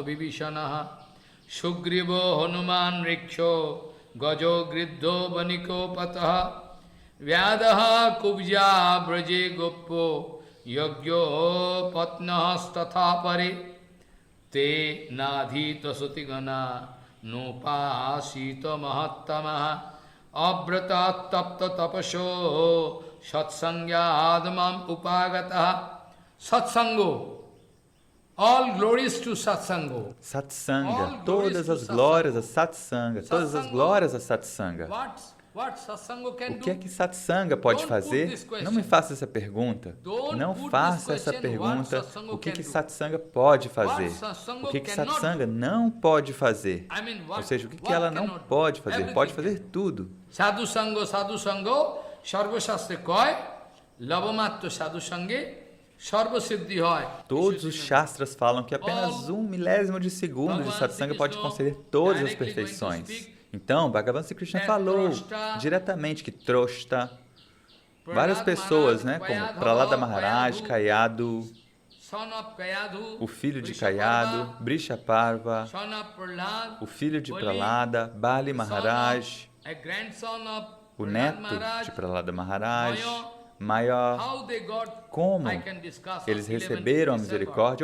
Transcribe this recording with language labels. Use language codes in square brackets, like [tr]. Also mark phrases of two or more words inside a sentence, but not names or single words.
[sa] विभीषणः सुग्रीवो हनुमान् ऋक्षो गजो गृध्रो वणिक् पथः व्याधः कुब्जा व्रजे गोप्यो यज्ञ पत्न्यस् तथा परे ते नाधीत श्रुतिगणा नोपासित महत्तमाः अव्रत तप्त तपसः सत्सङ्गान् माम् उपागताः. Satsango. [en] All glories to Satsango. [pt] Satsanga, todas as glórias a Satsanga, todas as glórias a Satsanga. O que é que Satsanga pode fazer? Não me faça essa pergunta. Não faça essa pergunta. O que Satsanga pode fazer? O que Satsanga não pode fazer? Ou seja, o que ela não pode fazer? Pode fazer tudo. [bn] সাধু সঙ্গ সর্ব শাস্ত্রে কয় লবমাত্র সাধু সঙ্গে সর্ব সিদ্ধি হয়. [pt] Todos os Shastras falam que apenas 1/1000 de segundo de Satsanga pode conceder todas as perfeições. Então, Bhagavan Sri Krishna falou diretamente que Troshta, várias pessoas, né, como Prahlada Maharaj, Kayadu, o filho de Kayadu, Brishaparva, o filho de Prahlada, Bali Maharaj, o neto de Prahlada Maharaj, Maya, como eles receberam a misericórdia.